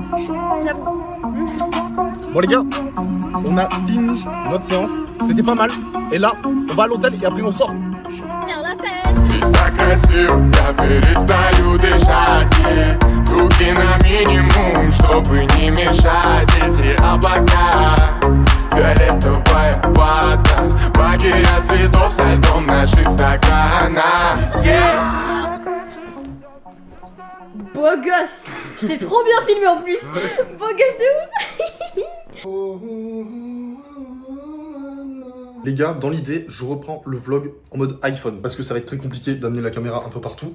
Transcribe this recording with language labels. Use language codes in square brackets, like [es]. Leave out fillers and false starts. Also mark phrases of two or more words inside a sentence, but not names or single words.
[fr] Bon les gars, on a fini notre séance. C'était pas mal. Et là, on va à l'hôtel et après on sort. [ru] Está красив, я перестаю дышать. Звуки на минимум, чтобы не мешать. Эти облака, фиолетовая вода, магия цветов со льдом наших стаканах. [fr] Beau gosse. Je t'ai trop bien filmé en plus. Beau gosse de ouf. Les gars, dans l'idée, je reprends le vlog en mode iPhone parce que ça va être très compliqué d'amener la caméra un peu partout.